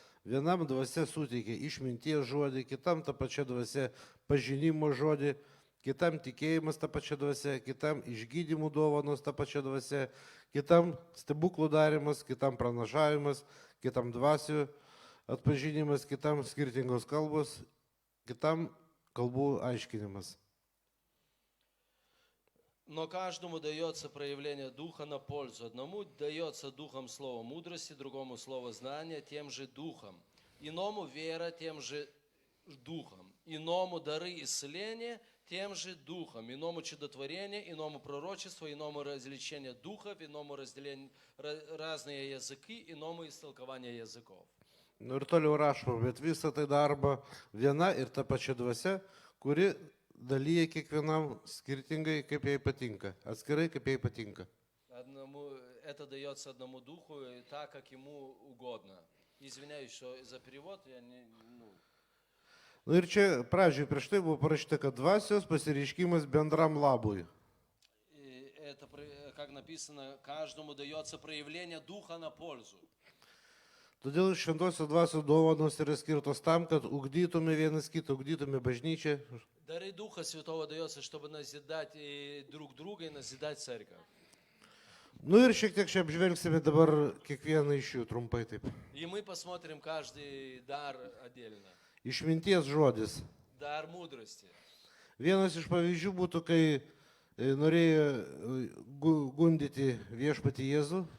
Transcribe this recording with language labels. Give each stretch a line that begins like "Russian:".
Lithuanian: Vienam dvasia suteikia išminties žodį, kitam tą pačią dvasią pažinimo žodį, kitam tikėjimas tą pačią dvasią, kitam išgydymų dovanos tą pačią dvasią, kitam stebuklų darimas, kitam pranašavimas, kitam dvasių atpažinimas, kitam skirtingos kalbos, kitam kalbų aiškinimas.
Russian: Но каждому дается проявление Духа на пользу. Одному дается Духом слово мудрости, другому слово знания, тем же Духом. Иному вера, тем же Духом. Иному дары исцеления, тем же Духом. Иному чудотворение, иному пророчество, иному развлечение духов, иному разные языки, иному истолкование языков.
Lithuanian: Nu ir toliau rašoma, bet visą tai darbo viena ir ta pačia dvasia, kuri dalyja kiekvienam skirtingai, kaip jai patinka, atskirai, kaip jai patinka.
Russian: Это дается одному духу так, как ему угодно. Извиняюсь, что за перевод я не...
Lithuanian: Nu ir čia pradžioj prieš tai buvo parašyta, kad dvasios pasireiškimas bendram labui.
Russian: Это, как написано, каждому дается проявление Духа на пользу.
Lithuanian: Todėl šventosios dvasios dovanos yra skirtos tam, kad ugdytume vienas kitą, ugdytume bažnyčią.
Russian: Дары Духа Святого дается, чтобы назидать друг друга и назидать церковь.
Lithuanian: Nu ir šiek tiek čia apžvelgsime dabar kiekvieną iš jų trumpai taip.
Russian: И мы посмотрим каждый дар отдельно.
Lithuanian: Išminties žodis.
Russian: Дар мудрости.
Lithuanian: Vienas iš pavyzdžių būtų, kai norėjo gundyti viešpatį Jėzų.